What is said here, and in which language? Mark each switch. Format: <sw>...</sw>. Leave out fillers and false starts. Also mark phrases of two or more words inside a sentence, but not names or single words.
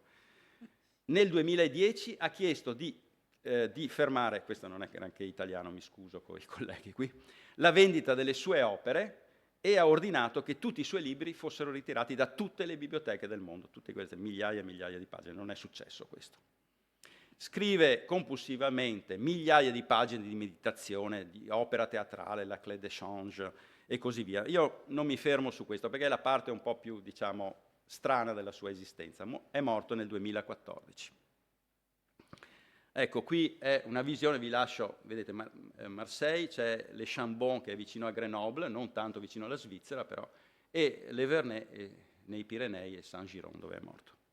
<it>Nel 2010 ha chiesto di fermare, questo non è neanche italiano, mi scuso con i colleghi qui, la vendita delle sue opere e ha ordinato che tutti i suoi libri fossero ritirati da tutte le biblioteche del mondo, tutte queste migliaia e migliaia di pagine. Non è successo questo. Scrive compulsivamente migliaia di pagine di meditazione, di opera teatrale, la Clé d'échange e così via. Io non mi fermo su questo perché è la parte un po' più, diciamo, strana della sua esistenza. È morto nel 2014. Ecco, qui è una visione, vi lascio, vedete, Marseille, c'è Le Chambon che è vicino a Grenoble, non tanto vicino alla Svizzera però, e l'Evernay nei Pirenei e Saint-Giron dove è morto.</it>